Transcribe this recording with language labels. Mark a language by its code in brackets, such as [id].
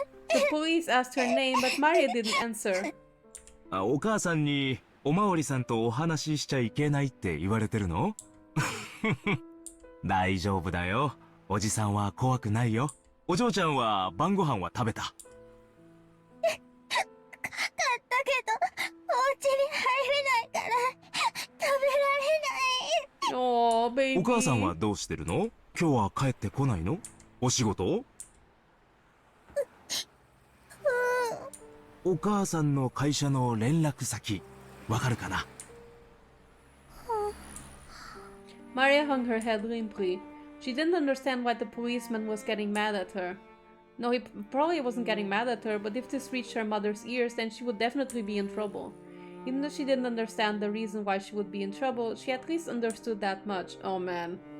[en] The police asked her name, but Maria didn't answer. [ja] お母さんにおまわりさんとお話ししちゃいけないって言われてるの？大丈夫だよ。おじさんは怖くないよ。お嬢ちゃんは晩ご飯は食べた？買ったけど、お家に入れないから食べられない。 [en] Oh, baby. [ja] お母さんはどうしてるの？今日は帰ってこないの？お仕事？お母さんの会社の連絡先、わかるかな？ [en] Maria hung her head limply. She didn't understand why the policeman was getting mad at her. No, he probably wasn't getting mad at her, but if this reached her mother's ears, then she would definitely be in trouble. Even though she didn't understand the reason why she would be in trouble, she at least understood that much. Oh man.